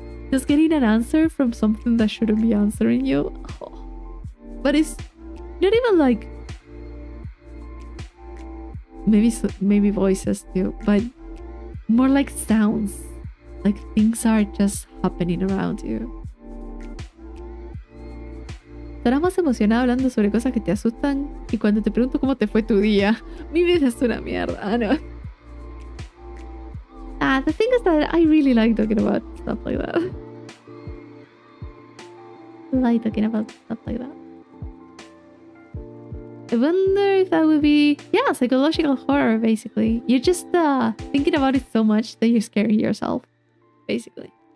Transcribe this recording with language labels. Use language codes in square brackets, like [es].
[en] Just getting an answer from something that shouldn't be answering you. Oh. But it's not even like maybe voices too, but more like sounds. Like things are just happening around you. [es] Estarás más emocionada hablando sobre cosas que te asustan y cuando te pregunto cómo te fue tu día. Mi vida es una mierda. Ah, no. [en] The thing is that I really like talking about stuff like that. I like talking about stuff like that. I wonder if that would be, yeah, psychological horror, basically. You're just thinking about it so much that you're scaring yourself, basically.